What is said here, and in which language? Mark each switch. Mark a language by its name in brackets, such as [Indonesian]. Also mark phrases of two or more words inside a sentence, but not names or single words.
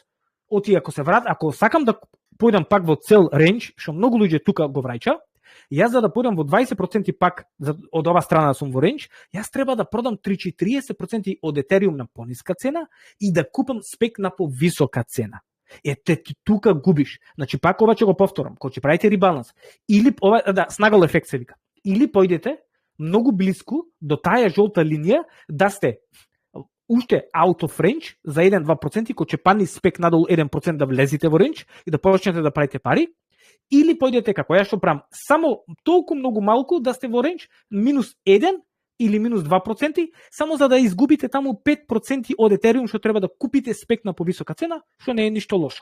[Macedonian] Оти ако се врат, ако сакам да појдам пак во цел ренџ, што многу луѓе тука го враќа, јас за да појдам во 20% пак од ова страна да сум во ренџ, јас треба да продам 30% од Ethereum на пониска цена и да купам спек на повисока цена. Ете, ти тука губиш. Значи пак ова ќе го повторам, кога ќе правите ребаланс, или ова снагал ефект се вика. Или појдете многу близко до таа жолта линија да сте уште [English] out of range [Macedonian] за 1-2%, кога ќе падне спек надолу 1% да влезете во ренџ и да почнете да правите пари, или појдете како ја што правам, само толку многу малку да сте во ренџ, минус 1 или минус 2%, само за да изгубите таму 5% од Ethereum што треба да купите спек на повисока цена, што не е ништо лошо.